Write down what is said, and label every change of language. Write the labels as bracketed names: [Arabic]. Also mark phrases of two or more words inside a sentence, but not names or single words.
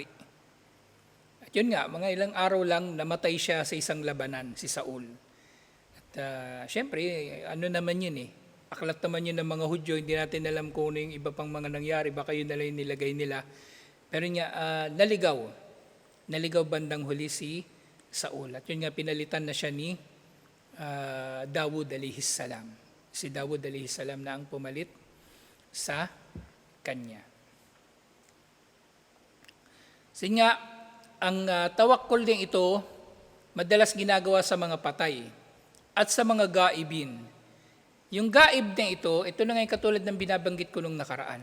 [Filipino] At yun nga, mga ilang araw lang namatay siya sa isang labanan, si Saul. At syempre, ano naman yun aklat naman yun ng mga Hudyo, hindi natin alam kung ano yung iba pang mga nangyari, baka yun na lang yung nilagay nila. Pero nga, naligaw bandang huli si Saul. At yun nga, pinalitan na siya ni Dawud [Arabic] عليه السلام. [Filipino] Si Dawud [Arabic] عليه السلام [Filipino] na ang pumalit sa kanya. Kasi nga, ang tawakkul din ito, madalas ginagawa sa mga patay at sa mga gaibin. Yung gaib din ito na ngayon katulad ng binabanggit ko nung nakaraan.